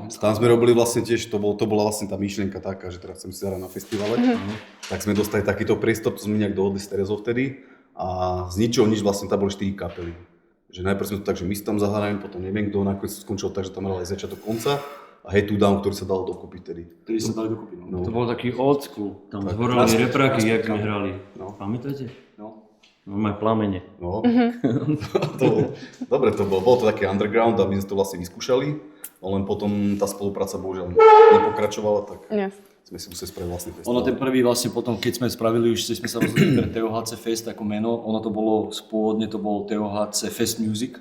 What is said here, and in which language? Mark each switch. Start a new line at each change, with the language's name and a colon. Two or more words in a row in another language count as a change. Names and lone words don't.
Slovak: Tam sme robili vlastne tiež, to bola vlastne tá myšlienka taká, že teraz chcem si zahrať na festivale. Tak sme dostali takýto priestor, to sme nejak dohodli s Terezou vtedy. A z ničoho nič vlastne tam boli 4 kapely. Že najprv sme to tak, že my si tam zahrajeme, potom neviem kto, nakoniec skončilo tak, že tam hral aj začiatok konca. A Head to Down, ktorý sa dal dokopy vtedy. Ktorí sa dali dokopy, no. To bol taký
English: old school.
Slovak: Tam zhorali repráky, jak sme hrali. No. Pamätáte? No. No, aj plamene. No. Dobre to bolo. Bolo to také underground, aby sme to vlastne vyskúšali. No len potom tá spolupráca bohužiaľ nepokračovala, tak sme si museli spraviť vlastný festival. Ono ten prvý vlastne potom, keď sme spravili, už sme sa rozhodli pre TOHC Fest ako meno, ono to bolo, pôvodne to bol TOHC Fest Music.